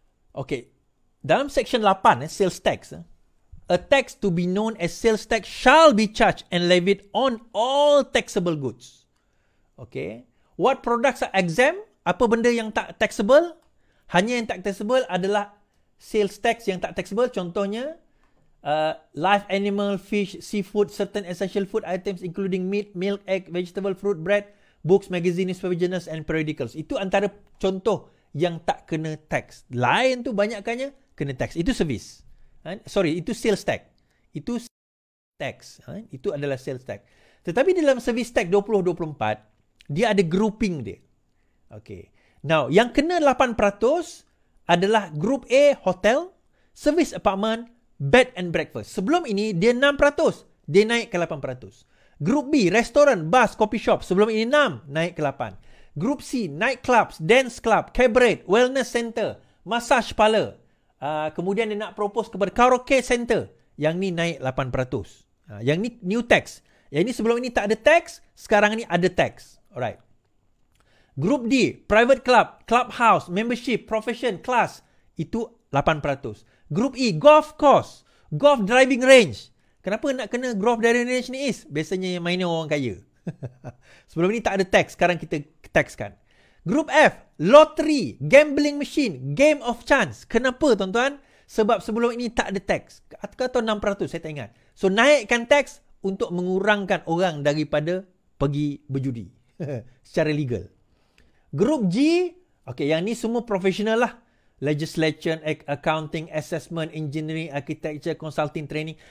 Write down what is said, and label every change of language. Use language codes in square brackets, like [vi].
[en] Okay, dalam Section 8, sales tax, a tax to be known as sales tax shall be charged and levied on all taxable goods. Okay, what products are exempt? [ms] Apa benda yang tak taxable? Hanya yang tak taxable adalah sales tax yang tak taxable. [en] Contohnya, live animal, fish, seafood, certain essential food items including meat, milk, egg, vegetable, fruit, bread, books, magazine, newspaper, journals and periodicals. [ms] Itu antara contoh yang tak kena tax. Lain tu banyakkannya kena tax. Itu service. Itu sales tax. Itu tax. Itu adalah sales tax. Tetapi dalam service tax 2024, dia ada grouping dia. Okay. [en] Now, [ms] yang kena 8% adalah [en] group A, hotel, service apartment, bed and breakfast. [ms] Sebelum ini, dia 6%. Dia naik ke 8%. [en] Group B, restoran, bus, coffee shop. [ms] Sebelum ini 6, naik ke 8. [en] Group C, nightclubs, dance club, cabaret, wellness center, massage parlour. [ms] Kemudian dia nak propose kepada karaoke center. Yang ni naik 8%. Yang ni new tax. Yang ni sebelum ini tak ada tax, sekarang ni ada tax. [en] Alright. Group D, private club, clubhouse, membership, profession, class. Itu 8%. Group E, golf course, golf driving range. [ms] Kenapa nak kena golf driving range ni is? Biasanya yang mainnya orang kaya. Sebelum ni tak ada tax, sekarang kita taxkan. [en] Group F, lottery, gambling machine, game of chance. [ms] Kenapa tuan-tuan? Sebab sebelum ini tak ada tax. Atau 6%, saya tak ingat. So naikkan tax untuk mengurangkan orang daripada pergi berjudi secara legal. Group G, okay, yang ni semua profesional lah. [en] Legislation, accounting, assessment, engineering, architecture, consulting, training.